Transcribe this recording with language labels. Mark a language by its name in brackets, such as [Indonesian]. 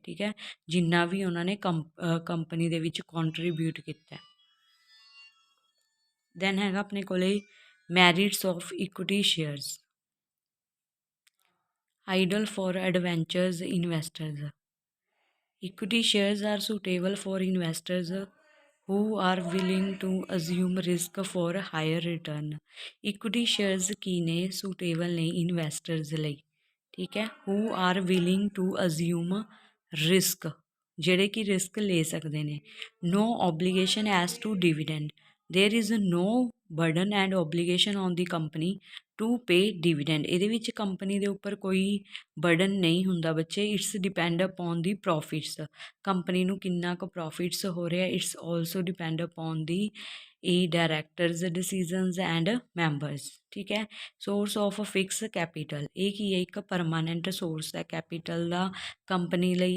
[Punjabi] ਠੀਕ ਹੈ, ਜਿੰਨਾ ਵੀ ਉਹਨਾਂ ਨੇ ਕੰਪਨੀ ਦੇ ਵਿੱਚ ਕੰਟਰੀਬਿਊਟ ਕੀਤਾ। ਦੈਨ ਹੈਗਾ ਆਪਣੇ ਕੋਲੇ merits of equity shares. [English] Ideal for adventurous investors. Equity shares are suitable for investors who are willing to assume risk for higher return. [Punjabi] Equity shares ਕੀ ਨੇ? suitable ਨੇ ਇਨਵੈਸਟਰਸ ਲਈ। ਠੀਕ ਹੈ, [English] who are willing to assume risk, [Punjabi] ਜਿਹੜੇ ਕਿ risk ਲੈ ਸਕਦੇ ਨੇ। [English] no obligation as to dividend. there is no burden and obligation on the company to pay dividend. [Punjabi] ਇਹਦੇ ਵਿੱਚ ਕੰਪਨੀ ਦੇ ਉੱਪਰ ਕੋਈ ਬਰਡਨ ਨਹੀਂ ਹੁੰਦਾ ਬੱਚੇ। [English] It's depend upon the profits. [Punjabi] Company ਨੂੰ ਕਿੰਨਾ ਕੁ ਪ੍ਰੋਫਿਟਸ ਹੋ ਰਿਹਾ, [English] It's also depend upon the directors decisions and members. [Punjabi] ਠੀਕ ਹੈ, ਸੋਰਸ ਆਫ ਫਿਕਸ ਕੈਪੀਟਲ। ਇਹ ਕੀ ਹੈ? ਇੱਕ ਪਰਮਾਨੈਂਟ ਸੋਰਸ ਹੈ ਕੈਪੀਟਲ ਦਾ ਕੰਪਨੀ ਲਈ।